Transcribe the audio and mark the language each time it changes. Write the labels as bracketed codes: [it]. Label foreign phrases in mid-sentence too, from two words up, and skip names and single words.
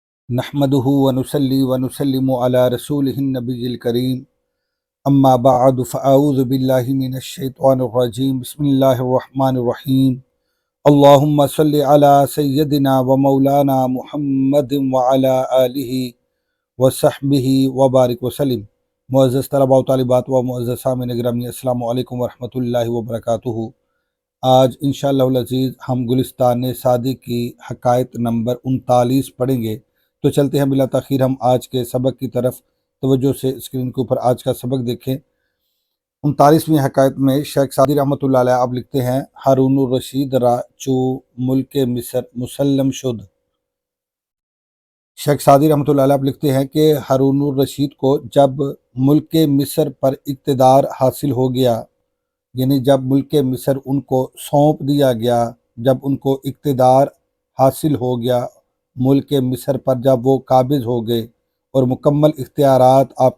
[ar] نحمده ونصلي ونسلم على رسوله النبي الكريم اما بعد فاعوذ بالله من الشيطان الرجيم بسم الله الرحمن الرحيم اللهم صل على سيدنا ومولانا محمد وعلى آله وصحبه وبارك وسلم۔ [ur] معزز طلباء و طالبات و معزز سامعین گرامی، [ar] السلام علیکم ورحمۃ اللہ وبرکاتہ۔ [ur] آج [ar] انشاءاللہ العزیز [ur] ہم گلستان سعدی کی حکایت نمبر 39 پڑھیں گے۔ تو چلتے ہیں بلا تاخیر ہم آج کے سبق کی طرف، توجہ سے اسکرین کے اوپر آج کا سبق دیکھیں۔ 39ویں حکایت میں شیخ سعدی [ar] رحمۃ اللہ علیہ [ur] آپ لکھتے ہیں، [fa] ہارون الرشید را چو ملک مصر مسلم شد۔ [ur] شیخ سعدی [ar] رحمۃ اللہ علیہ [ur] آپ لکھتے ہیں کہ ہارون الرشید کو جب ملک مصر پر اقتدار حاصل ہو گیا، یعنی جب ملک مصر ان کو سونپ دیا گیا، جب ان کو اقتدار حاصل ہو گیا، ملک مصر پر جب وہ قابض ہو گئے اور مکمل اختیارات آپ